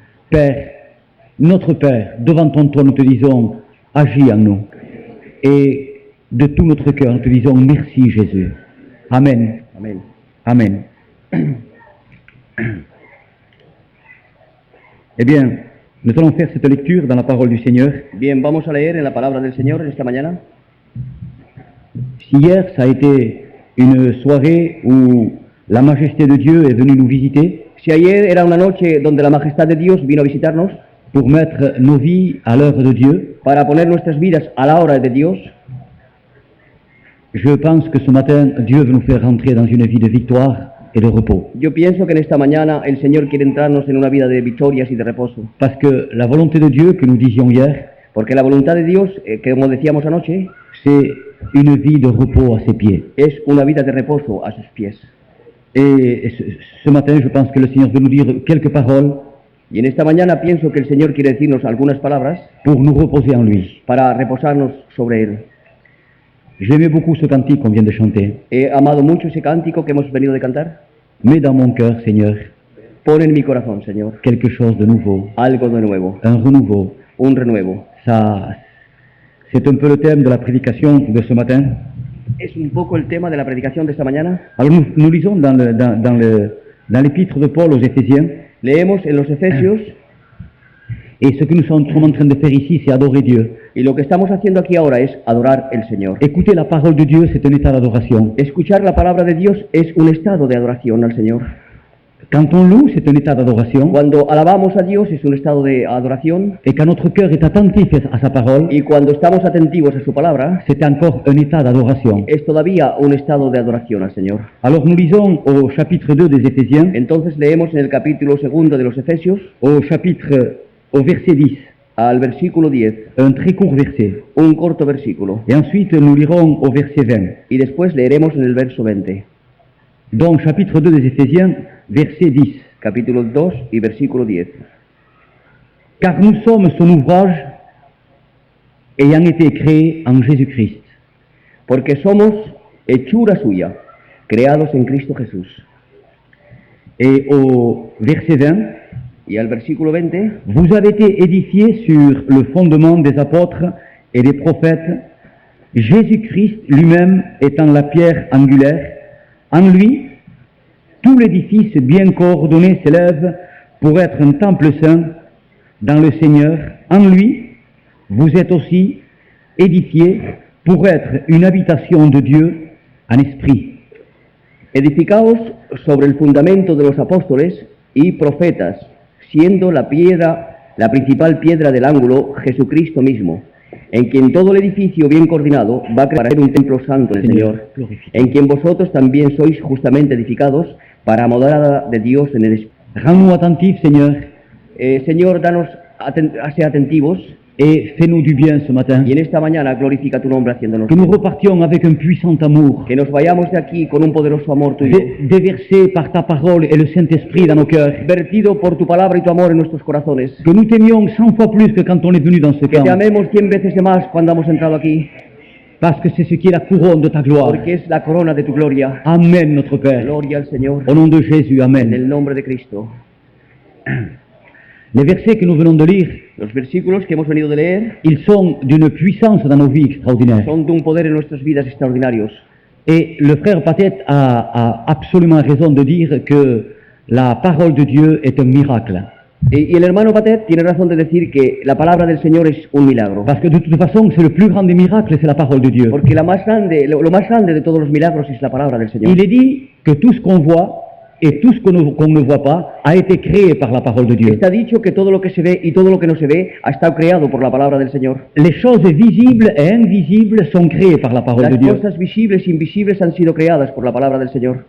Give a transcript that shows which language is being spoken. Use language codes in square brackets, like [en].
[fr] Père, notre Père, devant ton trône, nous te disons, agis en nous. Et de tout notre cœur, nous te disons, merci Jésus. Amen. Amen. Amen. Eh bien, nous allons faire cette lecture dans la parole du Seigneur. [es] Bien, vamos a leer en la palabra del Señor en esta mañana. [fr] Si hier, ça a été une soirée où la majesté de Dieu est venue nous visiter, [es] Si ayer era una noche donde la majestad de Dios vino a visitarnos [fr] pour mettre nos vies à l'œuvre de Dieu, [es] para poner nuestras vidas a la hora de Dios, [fr] je pense que ce matin, Dieu veut nous faire rentrer dans une vie de victoire et de repos. [es] yo pienso que en esta mañana el Señor quiere entrarnos en una vida de victorias y de reposo. [fr] Parce que la volonté de Dieu que nous disions hier, [es] Porque la voluntad de Dios, que como decíamos anoche, [fr] c'est une vie de repos à ses pieds. [es] es una vida de reposo a sus pies. [fr] Et ce matin, je pense que le Seigneur veut nous dire quelques paroles [es] Y en esta mañana pienso que el Señor quiere decirnos algunas palabras [fr] pour nous reposer en lui. [es] para reposarnos sobre Él. [fr] J'aimais beaucoup ce cantique qu'on vient de chanter. [es] He amado mucho ese cántico que hemos venido de cantar. [fr] Mets dans mon cœur, Seigneur, [es] Pon en mi corazón, Señor, [fr] quelque chose de nouveau, [es] algo de nuevo, [fr] un renouveau. [es] un renuevo. [fr] Ça, c'est un peu le thème de la prédication de ce matin. [es] Es un poco el tema de la predicación de esta mañana. [fr] Alors nous lisons dans l'épître de Paul aux Éphésiens, [es] Leemos en los Efesios, [fr] et ce que nous sommes en train de faire ici, c'est adorer Dieu. [es] y lo que estamos haciendo aquí ahora es adorar el Señor. [fr] Écouter la parole de Dieu, c'est un état d'adoration. [es] Escuchar la palabra de Dios es un estado de adoración al Señor. [fr] Quand on loue, c'est un état d'adoration. [es] Cuando alabamos a Dios es un estado de adoración. [fr] Et quand notre cœur est attentif à sa parole, [es] Y cuando estamos atentivos a su palabra, [fr] c'est encore un état d'adoration. [es] es todavía un estado de adoración al Señor. [fr] Alors nous lisons au chapitre 2 des Éphésiens, [es] Entonces leemos en el capítulo 2 de los Efesios, [fr] au verset 10, [es] al versículo 10, [fr] un très court verset. [es] un corto versículo. [fr] Et ensuite nous lirons au verset 20. [es] Y después leeremos en el verso 20. [fr] Donc chapitre 2 des Éphésiens, verset 10. [es] Capítulo 2 y versículo 10. [fr] Car nous sommes son ouvrage ayant été créés en Jésus-Christ. [es] Porque somos hechura suya, creados en Cristo Jesús. [fr] Et au verset 20, [es] Y al versículo 20, [fr] vous avez été édifiés sur le fondement des apôtres et des prophètes, Jésus-Christ lui-même étant la pierre angulaire. En lui, tout l'édifice bien coordonné s'élève pour être un temple saint dans le Seigneur. En lui, vous êtes aussi édifiés pour être une habitation de Dieu en esprit. [es] edificaos sobre el fundamento de los apóstoles y profetas, siendo la principal piedra del ángulo, Jesucristo mismo, en quien todo el edificio bien coordinado va a crear un templo santo del Señor, en quien vosotros también sois justamente edificados para morada de Dios en el Espíritu. [fr] Rends-nous attentifs, Seigneur, [es] Señor, danos ser atentivos, [fr] et fais-nous du bien ce matin. [es] y en esta mañana glorifica tu nombre haciéndonos [fr] Que nous [es] bien. [fr] repartions avec un puissant amour, [es] Que nos vayamos de aquí con un poderoso amor tuyo, [fr] déversé par ta parole et le Saint-Esprit dans nos cœurs. [es] vertido por tu palabra y tu amor en nuestros corazones. [fr] Que nous t'aimions 100 fois plus que quand on est venu dans ce [es] Que te [fr] camp, [es] amemos 100 veces de más cuando hemos entrado aquí, [fr] parce que c'est ce qui est la couronne de ta gloire. [es] porque es la corona de tu gloria. [fr] Amen, notre Père. [es] Gloria al Señor, [fr] Au nom de Jésus, [es] en [fr] Amen. [es] el nombre de Cristo. [fr] Les versets que nous venons de lire, [es] Los versículos que hemos venido de leer [fr] ils sont d'une puissance dans nos vies extraordinaire. [es] son de un poder en nuestras vidas extraordinarios. [fr] Et le frère Patet a absolument raison de dire que la parole de Dieu est un miracle. [es] Y el hermano Patet tiene razón de decir que la palabra del Señor es un milagro. [fr] Parce que de toute façon, c'est le plus grand des miracles, c'est la parole de Dieu. [es] Porque lo más grande de todos los milagros es la palabra del Señor. [fr] Il est dit que tout ce qu'on voit et tout ce qu'on ne voit pas a été créé par la parole de Dieu. [es] Está dicho que todo lo que se ve y todo lo que no se ve ha estado creado por la palabra del Señor. [fr] Les choses visibles et invisibles sont créées par la parole de [es] Las [fr] Dieu. [es] cosas visibles e invisibles han sido creadas por la palabra del Señor.